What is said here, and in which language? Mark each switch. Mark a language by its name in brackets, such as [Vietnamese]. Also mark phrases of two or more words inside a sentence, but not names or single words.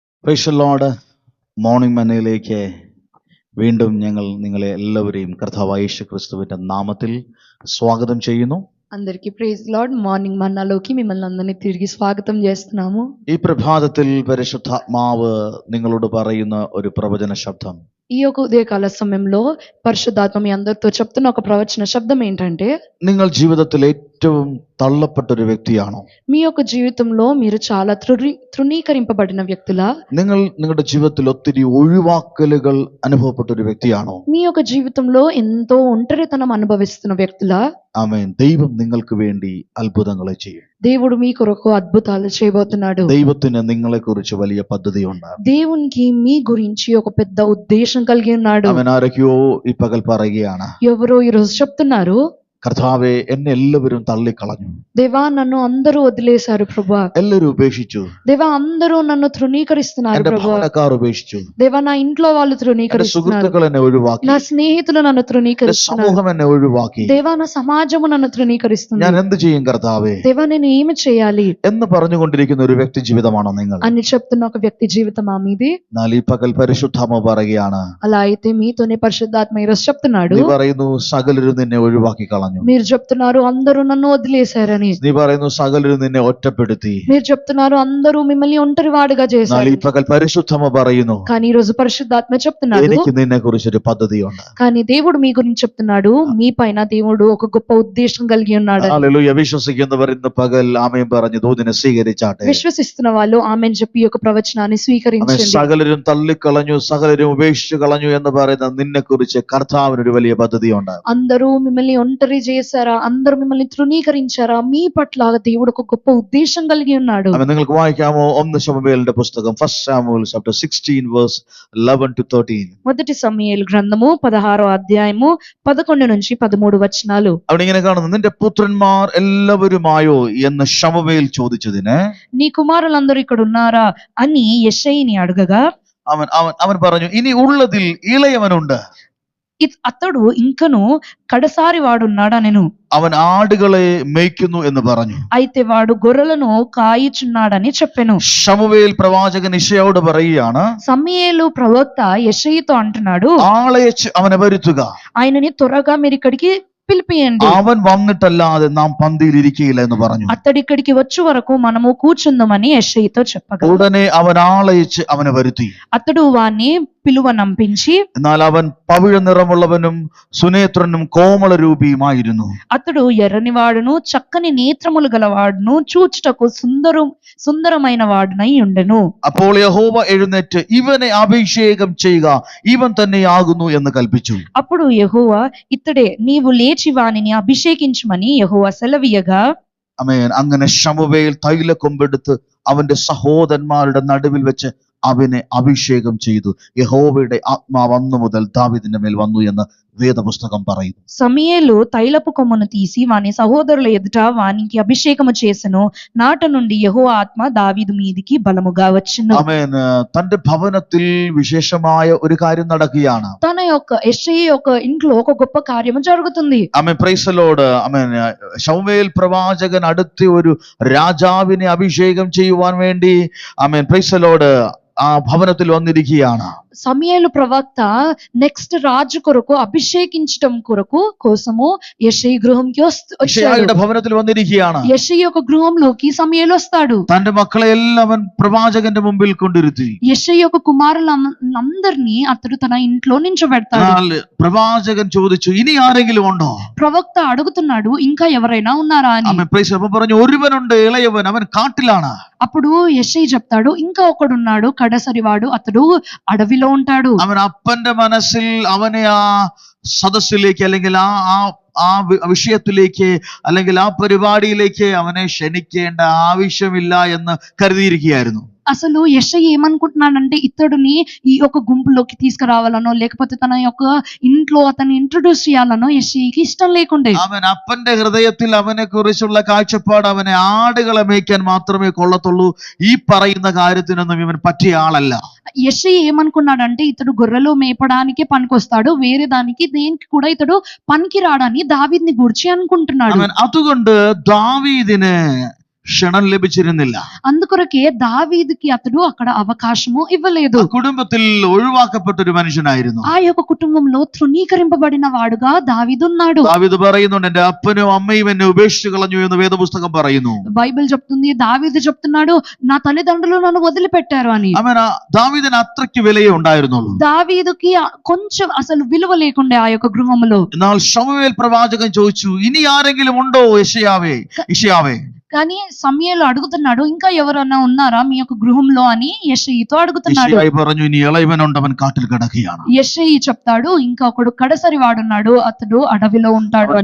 [English] Praise the Lord. [Malayalam] മോർണിംഗ് മനയിലേക്ക് വീണ്ടും ഞങ്ങൾ നിങ്ങളെ എല്ലാവരെയും കർത്താവായ യേശുക്രിസ്തുവിന്റെ നാമത്തിൽ സ്വാഗതം ചെയ്യുന്നു. [Telugu] అందరికీ [English] Praise Lord. [Telugu] మార్నింగ్ మన్నాలోకి మిమ్మల్ని అందరినీ తిరిగి స్వాగతం చేస్తున్నాము. [Malayalam] ഈ പ്രഭാതത്തിൽ പരിശുദ്ധാത്മാവ് നിങ്ങളോട് പറയുന്ന ഒരു പ്രവചന ശബ്ദം, [Telugu] ఈ యొక్క ఉదయకాల సమయంలో పరిశుద్ధాత్మ మీ అందరితో చెప్తున్న ఒక ప్రవచన శబ్దం ఏంటంటే, [Malayalam] നിങ്ങൾ ജീവിതത്തിൽ ഏറ്റവും തള്ളപ്പെട്ട ഒരു വ്യക്തിയാണോ? [Telugu] మీ యొక్క జీవితంలో మీరు చాలా తృణీకరింపబడిన వ్యక్తులా? [Malayalam] നിങ്ങൾ നിങ്ങളുടെ ജീവിതത്തിൽ ഒത്തിരി ഒഴിവാക്കലുകൾ അനുഭവപ്പെട്ട ഒരു വ്യക്തിയാണോ? [Telugu] మీ యొక్క జీవితంలో ఎంతో ఒంటరితనం అనుభవిస్తున్న వ్యక్తులా? [Malayalam] ആമേൻ. ദൈവം നിങ്ങൾക്ക് വേണ്ടി അത്ഭുതങ്ങളെ ചെയ്യും. [Telugu] దేవుడు మీ కొరకు అద్భుతాలు చేయబోతున్నాడు. [Malayalam] ദൈവത്തിന് നിങ്ങളെ കുറിച്ച് വലിയ പദ്ധതിയുണ്ട്. [Telugu] దేవునికి మీ గురించి ఒక పెద్ద ఉద్దేశం కలిగి ఉన్నాడు. [Malayalam] അവൻ ആരൊക്കെയോ ഈ പകൽ പറയുകയാണ്, [Telugu] ఎవరో ఈ రోజు చెప్తున్నారు, [Malayalam] കർത്താവെ എന്നെ എല്ലാവരും തള്ളിക്കളഞ്ഞു, [Telugu] దేవా నన్ను అందరూ వదిలేశారు ప్రభువా, [Malayalam] എല്ലാവരും ഉപേക്ഷിച്ചു, [Telugu] దేవా అందరూ నన్ను తృణీకరిస్తున్నారు [Malayalam] എന്റെ [Telugu] ప్రభువా, [Malayalam] ഭവനക്കാർ ഉപേക്ഷിച്ചു, [Telugu] దేవా నా ఇంట్లో వాళ్ళు [Malayalam] എന്റെ [Telugu] తృణీకరిస్తున్నారు, [Malayalam] സുഹൃത്തുക്കൾ എന്നെ ഒഴിവാക്കി, [Telugu] నా స్నేహితులు నన్ను [Malayalam] എന്റെ [Telugu] తృణీకరిస్తున్నారు, [Malayalam] സമൂഹം എന്നെ ഒഴിവാക്കി, [Telugu] దేవా నా సమాజము నన్ను తృణీకరిస్తుంది, [Malayalam] ഞാൻ എന്ത് ചെയ്യും കർത്താവെ [Telugu] దేవా నేను ఏమి చేయాలి [Malayalam] എന്ന് പറഞ്ഞുകൊണ്ടിരിക്കുന്ന ഒരു വ്യക്തി ജീവിതമാണോ നിങ്ങൾ? [Telugu] అని చెప్తున్న ఒక వ్యక్తి జీవితమా మీది? [Malayalam] എന്നാൽ ഈ പകൽ പരിശുദ്ധാത്മ പറയുകയാണ്, [Telugu] అలా అయితే మీతోనే పరిశుద్ధాత్మ ఈరోజు చెప్తున్నాడు, [Malayalam] നീ പറയുന്നു സകലരും നിന്നെ ഒഴിവാക്കി കളഞ്ഞു, [Telugu] మీరు చెప్తున్నారు అందరూ నన్ను వదిలేశారని, [Malayalam] നീ പറയുന്നു സകലരും നിന്നെ ഒറ്റപ്പെടുത്തി. [Telugu] మీరు చెప్తున్నారు అందరూ మిమ్మల్ని ఒంటరివాడుగా [Malayalam] എന്നാൽ [Telugu] చేశారు. [Malayalam] ഈ పകൽ പരിശുദ്ധാത്മ പറയുന്നു, [Telugu] కానీ ఈ రోజు పరిశుద్ధాత్మ చెప్తున్నాడు, [Malayalam] എനിക്ക് നിന്നെ കുറിച്ചൊരു പദ്ധതിയുണ്ട്. [Telugu] కానీ దేవుడు మీ గురించి చెప్తున్నాడు, మీ పైన దేవుడు ఒక గొప్ప ఉద్దేశం కలిగి ఉన్నాడు. [Malayalam] ഹല്ലേലൂയ. വിശ്വസിക്കുന്നവർ ഇന്ന് പകൽ ആമേൻ പറഞ്ഞു ദൂതിനെ സ്വീകരിച്ചാട്ടെ. [Telugu] విశ్వసిస్తున్న వాళ్ళు ఆమెన్ చెప్పి ఈ యొక్క ప్రవచనాన్ని [Malayalam] അവൻ [Telugu] స్వీకరించండి. [Malayalam] സകലരും തള്ളിക്കളഞ്ഞു, സകലരും ഉപേക്ഷിച്ചു കളഞ്ഞു എന്ന് പറയുന്ന നിന്നെ കുറിച്ച് കർത്താവിനൊരു വലിയ പദ്ധതിയുണ്ട്. [Telugu] అందరూ మిమ్మల్ని ఒంటరి చేశారా, అందరూ మిమ్మల్ని తృణీకరించారా, మీ పట్ల దేవుడు ఒక గొప్ప ఉద్దేశం కలిగి ఉన్నాడు. [Malayalam] അവൻ നിങ്ങൾക്ക് വായിക്കാമോ? 1 ശമൂവേലിന്റെ പുസ്തകം, [English] 1 Samuel chapter 16 verse 11 to 13. [Telugu] మొదటి సమూయేలు గ్రంథము 16వ అధ్యాయము 11 నుంచి 13 వచనాలు. [Malayalam] അവിടെ ഇങ്ങനെ കാണുന്നു, നിന്റെ പുത്രന്മാർ എല്ലാവരുമായോ എന്ന് ശമൂവേൽ ചോദിച്ചതിന് [Telugu] నీ కుమారులందరూ ఇక్కడ ఉన్నారా అని యెషయిని అడగగా, [Malayalam] അവൻ അവൻ അവൻ പറഞ്ഞു, ഇനി ഉള്ളതിൽ ഇളയവനുണ്ട്, [Telugu] అతడు ఇంకను కడసారి వాడున్నాడనెను. [Malayalam] അവൻ ആടുകളെ മേയ്ക്കുന്നു എന്ന് പറഞ്ഞു. [Telugu] అయితే వాడు గొర్రెలను కాయిచున్నాడని చెప్పెను. [Malayalam] ശമൂവേൽ പ്രവാചകൻ ഇശയ്യായോട് പറയുകയാണ്, [Telugu] సమూయేలు ప్రవక్త యెషయితో అంటున్నాడు, [Malayalam] ആളയച്ച് അവനെ വരുത്തുക, [Telugu] ఆయనని త్వరగా మీరు ఇక్కడికి పిలిపియండి, [Malayalam] അവൻ വന്നിട്ടല്ലാതെ നാം പന്തിയിൽ ഇരിക്കുകയില്ല എന്ന് പറഞ്ഞു. [Telugu] అతడిక్కడికి వచ్చే వరకు మనము కూర్చుందామని యెషయితో చెప్పగా, [Malayalam] ഉടനെ അവൻ ആളയച്ച് അവനെ വരുത്തി. [Telugu] అతడు వాణ్ణి పిలువనంపించి, [Malayalam] എന്നാൽ അവൻ പവിഴ നിറമുള്ളവനും സുനേത്രനും കോമളരൂപിയുമായിരുന്നു. [Telugu] అతడు ఎర్రని వాడును చక్కని నేత్రములు గలవాడును చూచుటకు సుందరమైన వాడునై ఉండెను. [Malayalam] അപ്പോൾ യഹോവ എഴുന്നേറ്റ് ഇവനെ അഭിഷേകം ചെയ്യുക, ഇവൻ തന്നെയാകുന്നു എന്ന് കൽപ്പിച്ചു. [Telugu] అప్పుడు యెహోవా, ఇతడే, నీవు లేచి వానిని అభిషేకించుమని యెహోవా సెలవీయగా, [Malayalam] ആമേൻ. അങ്ങനെ ശമൂവേൽ തൈലക്കൊമ്പെടുത്ത് അവന്റെ സഹോദരന്മാരുടെ നടുവിൽ വെച്ച് അവനെ അഭിഷേകം ചെയ്തു. യഹോവയുടെ ആത്മാവ് അന്നു മുതൽ ദാവീദിന്റെ മേൽ വന്നു എന്ന് വേദപുസ്തകം പറയുന്നു. [Telugu] సమూయేలు తైలపు కొమ్మును తీసి వాని సహోదరుల ఎదుట వానికి అభిషేకము చేసెను. నాట నుండి యెహోవా ఆత్మ దావీదు మీదికి బలముగా వచ్చెను. [Malayalam] ആമേൻ. തന്റെ ഭവനത്തിൽ വിശേഷമായ ഒരു കാര്യം നടക്കുകയാണ്. [Telugu] తన యొక్క యెషయి యొక్క ఇంట్లో ఒక గొప్ప కార్యము జరుగుతుంది. [English] ആമേൻ. Praise the Lord. ആമേൻ. [Malayalam] ശമൂവേൽ പ്രവാചകൻ അടുത്ത ഒരു രാജാവിനെ അഭിഷേകം ചെയ്യുവാൻ വേണ്ടി, ആമേൻ, [English] Praise the Lord, [Malayalam] ആ ഭവനത്തിൽ വന്നിരിക്കുകയാണ്. [Telugu] సమూయేలు ప్రవక్త నెక్స్ట్ రాజు కొరకు అభిషేకించడం కోసము యెషయి గృహంకి [Malayalam] യിശയ്യായുടെ ഭവനത്തിൽ വന്നിരിക്കുകയാണ്. [Telugu] యెషయి యొక్క గృహంలోకి సమూయేలు వస్తాడు. [Malayalam] തന്റെ മക്കളെ എല്ലാം അവൻ പ്രവാചകന്റെ മുമ്പിൽ കൊണ്ടിരുത്തി. [Telugu] యెషయి యొక్క కుమారులందరినీ అతడు తన ఇంట్లో నించోబెడతాడు. [Malayalam] എന്നാൽ പ്രവാചകൻ ചോദിച്ചു, ഇനി ആരെങ്കിലും ഉണ്ടോ? [Telugu] ప్రవక్త అడుగుతున్నాడు, ఇంకా ఎవరైనా ఉన్నారా అని. [English] ആമേൻ. Praise the Lord. [Malayalam] പറഞ്ഞു, ഒരുവനുണ്ട്, ഇളയവൻ, അവൻ കാട്ടിലാണ്. [Telugu] అప్పుడు యెషయి చెప్తాడు, ఇంకా ఒకడున్నాడు, కడసరివాడు, అతడు అడవిలో ఉంటాడు. [Malayalam] അവൻ അപ്പന്റെ മനസ്സിൽ അവനെ ആ സദസ്സിലേക്ക് അല്ലെങ്കിൽ ആ വിഷയത്തിലേക്ക് അല്ലെങ്കിൽ ആ പരിപാടിയിലേക്ക് അവനെ ക്ഷണിക്കേണ്ട ആവശ്യമില്ല എന്ന് കരുതിയിരിക്കുകയായിരുന്നു. [Telugu] అసలు యెషయి ఏమనుకుంటున్నాడంటే, ఇతడుని ఈ యొక్క గుంపులోకి తీసుకురావాలనో లేకపోతే తన యొక్క ఇంట్లో అతన్ని ఇంట్రొడ్యూస్ చేయాలనో యెషయికి ఇష్టం లేకుండే. [Malayalam] അവൻ അപ്പന്റെ ഹൃദയത്തിൽ അവനെ കുറിച്ചുള്ള കാഴ്ചപ്പാട് അവനെ ആടുകളെ മേയ്ക്കാൻ മാത്രമേ കൊള്ളത്തുള്ളൂ, ഈ പറയുന്ന കാര്യത്തിനൊന്നും ഇവൻ പറ്റിയ ആളല്ല. [Telugu] యెషయి ఏమనుకున్నాడంటే, ఇతడు గొర్రెలు మేపడానికే పనికొస్తాడు, వేరే దానికి దేనికి కూడా ఇతడు పనికి రాడని దావీదుని గురించి అనుకుంటున్నాడు. [Malayalam] അവൻ അതുകൊണ്ട് ദാവീദിന് ക്ഷണം ലഭിച്ചിരുന്നില്ല. [Telugu] అందుకొరకే దావీదుకి అతడు అక్కడ అవకాశము ఇవ్వలేదు. [Malayalam] ആ കുടുംബത്തിൽ ഒഴിവാക്കപ്പെട്ട ഒരു മനുഷ്യനായിരുന്നു. [Telugu] ఆ యొక్క కుటుంబంలో తృణీకరింపబడిన వాడుగా దావీదున్నాడు. [Malayalam] ദാവീദ് പറയുന്നുണ്ട്, എന്റെ അപ്പനും അമ്മയും എന്നെ ഉപേക്ഷിച്ചു കളഞ്ഞു എന്ന് വേദപുസ്തകം പറയുന്നു. [Telugu] బైబిల్ చెప్తుంది, దావీదు చెప్తున్నాడు, నా తల్లిదండ్రులు నన్ను వదిలిపెట్టారు అని. [Malayalam] അവൻ ദാവീദിന് അത്രയ്ക്ക് വിലയേ ഉണ്ടായിരുന്നുള്ളൂ. [Telugu] దావీదుకి కొంచెం అసలు విలువ లేకుండే ఆ యొక్క గృహములో. [Malayalam] എന്നാൽ ശമൂവേൽ പ്രവാചകൻ ചോദിച്ചു, ഇനി ആരെങ്കിലും ഉണ്ടോ യെശയ്യാവേ? [Telugu] కానీ సమూయేలు అడుగుతున్నాడు, ఇంకా ఎవరన్నా ఉన్నారా మీ యొక్క గృహంలో అని యెషయితో అడుగుతున్నాడు. [Malayalam] യെശയ്യാവ് പറഞ്ഞു, ഇനി ഇളയവനുണ്ട്, അവൻ കാട്ടിൽ കിടക്കുകയാണ്. [Telugu] యెషయి చెప్తాడు, ఇంకా ఒకడు కడసరి వాడున్నాడు, అతడు అడవిలో ఉంటాడు అని.